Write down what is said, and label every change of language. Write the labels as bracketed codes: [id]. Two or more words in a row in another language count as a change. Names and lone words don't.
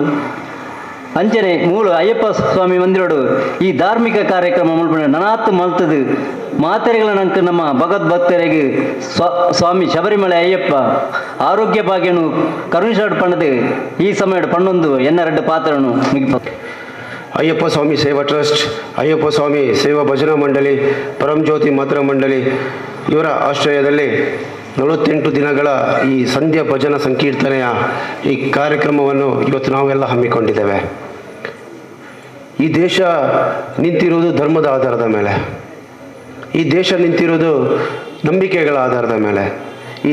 [tcy] ಅಂಚನೆ ಮೂಲು ಅಯ್ಯಪ್ಪ ಸ್ವಾಮಿ ಮಂದಿರೋಡು ಈ ಧಾರ್ಮಿಕ ಕಾರ್ಯಕ್ರಮ ಮಲ್ಪಣ ನನಾತ್ ಮಲ್ತದು ಮಾತೆರೆಗಳ ನಂಕ ನಮ್ಮ ಭಗವದ್ಭಕ್ತರಿಗೆ ಸ್ವಾಮಿ ಶಬರಿಮಲೆ ಅಯ್ಯಪ್ಪ ಆರೋಗ್ಯ ಭಾಗ್ಯನು ಕರುಣಿಸಾಡು ಪಣ್ಣದು ಈ ಸಮಯ ಪಣ್ಣೊಂದು ಎನ್ನ ಪಾತ್ರನು ಮಿಗಿಪ. [kn] ಅಯ್ಯಪ್ಪ ಸ್ವಾಮಿ ಸೇವಾ ಟ್ರಸ್ಟ್, ಅಯ್ಯಪ್ಪ ಸ್ವಾಮಿ ಸೇವಾ ಭಜನಾ ಮಂಡಳಿ, ಪರಂಜ್ಯೋತಿ ಮಾತೃ ಮಂಡಳಿ ಇವರ ಆಶ್ರಯದಲ್ಲಿ 48 ದಿನಗಳ ಈ ಸಂಧ್ಯಾ ಭಜನ ಸಂಕೀರ್ತನೆಯ ಈ ಕಾರ್ಯಕ್ರಮವನ್ನು ಇವತ್ತು ನಾವೆಲ್ಲ ಹಮ್ಮಿಕೊಂಡಿದ್ದೇವೆ. ಈ ದೇಶ ನಿಂತಿರುವುದು ಧರ್ಮದ ಆಧಾರದ ಮೇಲೆ, ಈ ದೇಶ ನಿಂತಿರುವುದು ನಂಬಿಕೆಗಳ ಆಧಾರದ ಮೇಲೆ, ಈ